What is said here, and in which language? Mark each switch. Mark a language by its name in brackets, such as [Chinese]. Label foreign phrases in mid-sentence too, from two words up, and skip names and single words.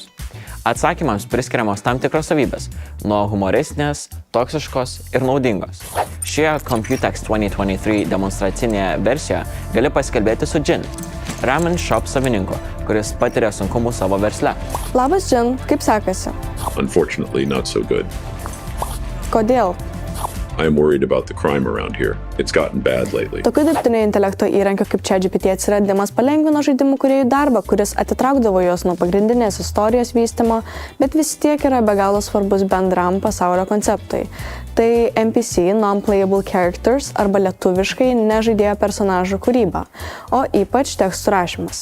[Lithuanian] Atsakymams priskiriamos tam tikros savybės – nuo humoristinės, toksiškos ir naudingos. Šioje Computex 2023 demonstracinėje versijoje gali pasikalbėti su Jin, [English] ramen shop [Lithuanian] savininku, kuris patiria sunkumų savo versle. Labas, Jin, kaip sekasi? [English] Unfortunately, not so good. [Lithuanian] Kodėl? [English] I'm worried about the crime around here. It's gotten bad lately. [Lithuanian] Tokių dirbtinio intelekto įrankių kaip ChatGPT atsiradimas palengvino žaidimų kūrėjų darbą, kuris atitraukdavo juos nuo pagrindinės istorijos vystymo, bet vis tiek yra be galo svarbus bendram pasaulio konceptui. Tai NPC, [English] non-playable characters, [Lithuanian] arba lietuviškai nežaidėjo personažų kūryba, o ypač tekstų rašymas.